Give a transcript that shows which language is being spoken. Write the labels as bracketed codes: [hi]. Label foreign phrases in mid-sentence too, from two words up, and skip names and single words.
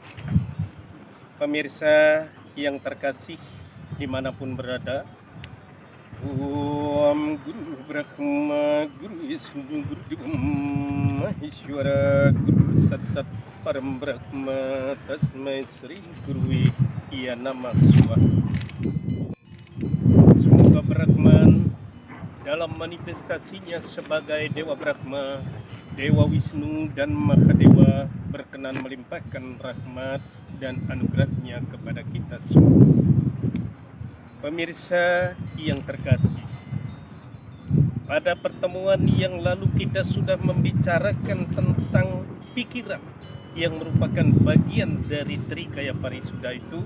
[id] Pemirsa yang terkasih dimanapun berada, [sa] ओम् गुरु ब्रह्मा गुरु विष्णु गुरु देवो महेश्वरः गुरु साक्षात् परम् ब्रह्म तस्मै श्री गुरवे नमः स्वाहा. [id] Semoga Brahman dalam manifestasinya sebagai Dewa Brahma, Dewa Wisnu dan Mahadewa berkenan melimpahkan rahmat dan anugerahnya kepada kita semua. Pemirsa yang terkasih, pada pertemuan yang lalu kita sudah membicarakan tentang pikiran yang merupakan bagian dari Trikaya Parisuddha itu.